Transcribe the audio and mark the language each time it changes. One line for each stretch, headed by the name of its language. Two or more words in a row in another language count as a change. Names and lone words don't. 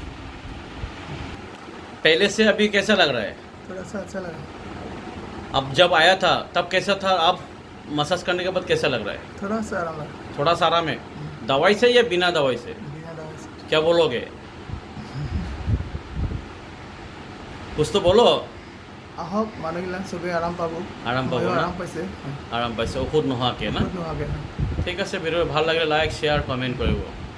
Hindi: पहले से अभी कैसा लग रहा है? थोड़ा सा अच्छा लगा। अब जब आया था तब कैसा था, अब मसाज करने के बाद कैसा लग रहा है? थोड़ा सा आराम लगा। थोड़ा सा आराम है। दवाई से या बिना दवाई से? बिना दवाई से। क्या बोलोगे? कुछ तो बोलो।
Assamese: আহক মানুহবিলাক চবেই আৰাম পাব। আৰাম পাব ময়ো না? আৰাম পাইছে। আৰাম পাইছে ঔষধ নোহোৱাকৈ না? ঔষধ নোহোৱাকৈ। ঠিক আছে, ভিডিঅ' ভাল লাগিলে লাইক শ্বেয়াৰ কমেণ্ট কৰিব।